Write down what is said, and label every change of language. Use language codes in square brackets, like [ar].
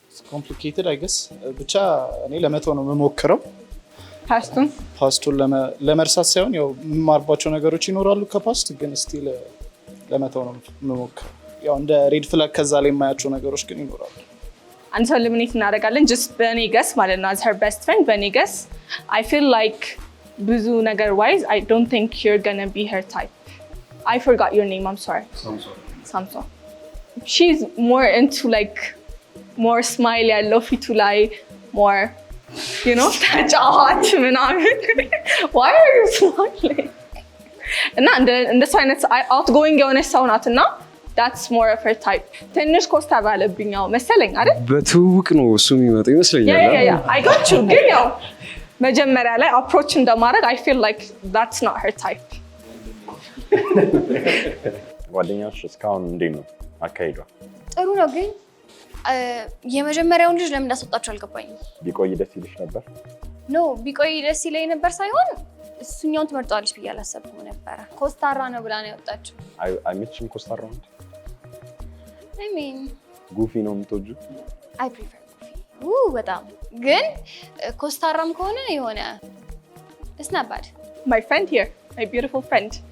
[am] ኮምፕሊኬትድ አይ ገስ ብቻ እኔ ለመተው ነው የምሞክረው። ፓስቱን ለመርሳት ሳይሆን ያው የምማርባቸው ነገሮች ይኖራሉ ከፓስት ግን ስቲል ለመተው ነው የምሞክረው። ያው እንደ ሬድ ፍላግ ከዛ ላይ የማያቸው ነገሮች ግን ይኖራሉ። አንድ ሰው ልምኔት እናደርጋለን ጀስት በእኔ ገስ ማለት ነው [en] as her best friend [am] በእኔ ገስ [en] I feel like [am] ብዙ ነገር [en] wise I don't think you're gonna be her type. I forgot your name, I'm sorry. Samso. She's more into like more smile [am] ያለው ፊቱ ላይ more ተጫዋች ምናምን [en] why are you smiling [am] እና እንደሱ አይነት outgoing የሆነች ሰው ናት እና [en] that's more of her type [am] ትንሽ ኮስተር ባለብኝ መሰለኝ አይደል በትውውቅ ነው እሱ የሚመጣው ይመስለኛል [en] I got you [am] ግን ያው መጀመሪያ ላይ approach እንደማድረግ [en] I feel like that's not her type [am] ጓደኛሽ እስካሁን እንዴት ነው አካሄዷ? ጥሩ ነው ግን የመጀመሪያውን ልጅ ለምን እንዳስወጣችሁ አልገባኝም። ቢቆይ ደስ ይልሽ ነበር? ኖ ቢቆይ ደስ ይለኝ ነበር ሳይሆን እሱኛውን ትመርጣለች ብዬ አላሰብኩም ነበረ። ኮስታራ ነው ብላ ነው ያወጣችው። አይመችም ኮስታራ ነው? [en] I mean [am] ጉፊ ነው የምትወጂው? [en] I prefer [am] ጉፊ በጣም ግን ኮስታራም ከሆነ የሆነ [en] it's not bad. My friend here, my beautiful friend.